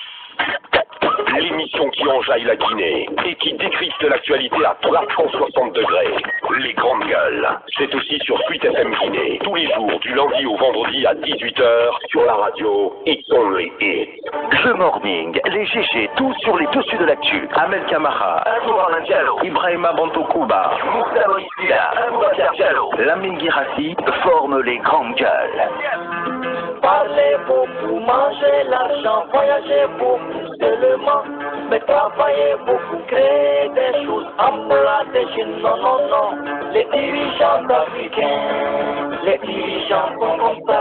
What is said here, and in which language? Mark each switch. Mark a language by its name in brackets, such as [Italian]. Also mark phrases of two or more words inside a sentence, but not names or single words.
[French] L'émission qui enjaille la Guinée et qui décrypte l'actualité à 360 degrés. Les grandes gueules. C'est aussi sur Suite FM Guinée. Tous les jours, du lundi au vendredi à 18h sur la radio It's Only It. [English] The Morning, [French] les GG, tout sur les dessus de l'actu. Amel Kamara, Atourana Diallo, Ibrahima Bantokouba, Moussa Moïsila, Aboubakar Diallo, Lamine Girassi forment les grandes gueules. Parlez beaucoup, mangez l'argent, voyagez beaucoup seulement, mais travaillez beaucoup, créez des choses, emploi des jeunes, non, non, non. Les dirigeants africains, les dirigeants sont comme ça.